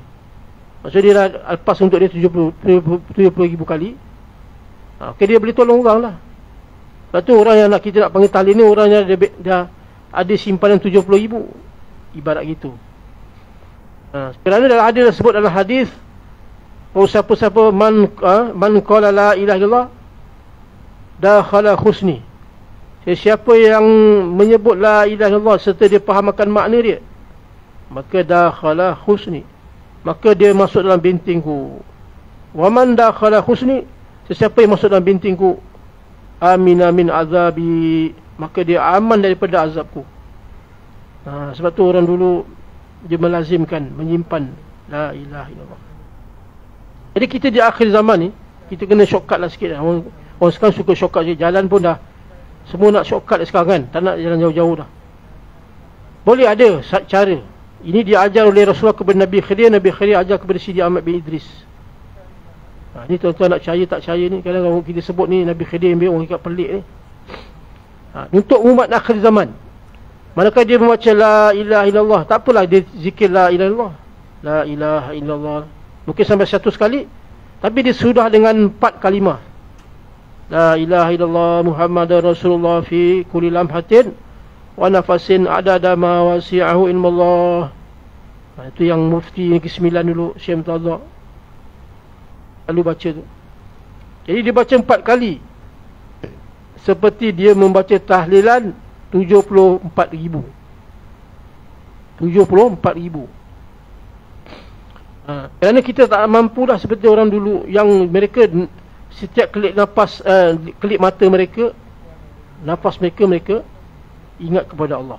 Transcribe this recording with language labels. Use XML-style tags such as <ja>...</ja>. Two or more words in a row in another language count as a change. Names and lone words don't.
<ms>Maksudnya dia dah lepas untuk dia 70,000 kali, maka dia boleh tolong orang lah. Lepas tu orang yang kita nak panggil tahlil ni, orang yang dah ada simpanan 70,000, ibarat gitu. Kerana dah ada sebut dalam hadis, siapa-siapa</ms> <ar>من قال لا إله إلا الله دخل حصني.</ar> <ms>Siapa yang menyebut</ms> <ar>لا إله إلا الله</ar> <ms>serta dia fahamkan makna dia, maka</ms> <ar>دخل حصني,</ar> <ms>maka dia masuk dalam bintingku.</ms> <ar>ومن دخل حصني,</ar> <ms>sesiapa yang masuk dalam bintingku,</ms> <ar>أمن من عذابي,</ar> <ms>maka dia aman daripada azabku. Sebab tu orang dulu dia melazimkan menyimpan</ms> <ar>لا إله إلا الله.</ar> <ms>Jadi kita di akhir zaman ni, kita kena shortcut lah sikit lah. Orang sekarang suka shortcut je. Jalan pun dah semua nak shortcut sekarang kan, tak nak jalan jauh-jauh dah. Boleh ada cara. Ini diajar oleh Rasulullah kepada Nabi Khidir, Nabi Khidir ajar kepada Sidi Ahmad bin Idris. Ni tuan-tuan nak percaya tak percaya ni, kadang-kadang kita sebut ni Nabi Khidir ambil orang ikat pelik ni. Untuk umat akhir zaman, manakala dia membaca</ms> <ar>لا إله إلا الله,</ar> <ms>tak apalah dia zikir</ms> <ar>لا إله إلا الله، لا إله إلا الله,</ar> <ms>mungkin sampai 100 kali, tapi dia sudah dengan 4 kalimah,</ms> <ar>لا إله إلا الله محمد رسول الله في كل لمحة ونفس عدد ما وسعه علم الله.</ar> <ms>Itu yang mufti yang ke-9 dulu, Syekh Mutadha lalu baca tu. Jadi dia baca 4 kali, seperti dia membaca tahlilan 74,000. Kerana kita tak mampu dah seperti orang dulu yang mereka setiap kelip nafas, kelip mata mereka, nafas mereka ingat kepada Allah.</ms>